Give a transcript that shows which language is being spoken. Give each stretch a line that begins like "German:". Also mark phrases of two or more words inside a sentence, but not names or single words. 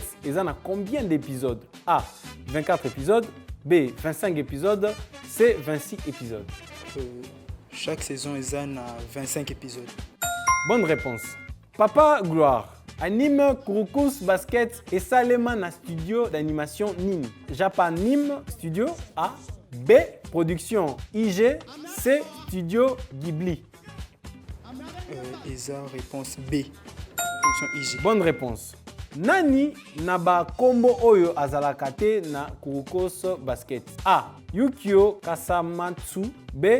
French: Eza a combien d'épisodes? A. 24 épisodes. B. 25 épisodes. C. 26 épisodes. Chaque saison, Eza a 25 épisodes. Bonne réponse. Papa Gloire anime Kurokos Basket et
Lingala: Salema na
French: studio d'animation NIM. Japan NIM Studio. A. B. Production IG. C. Studio Ghibli. Eza, réponse B. Production IG. Bonne réponse.
Lingala: Nani naba kombo oyo azalaka te na Kurokos Basket.
French: A. Yukio Kasamatsu. B.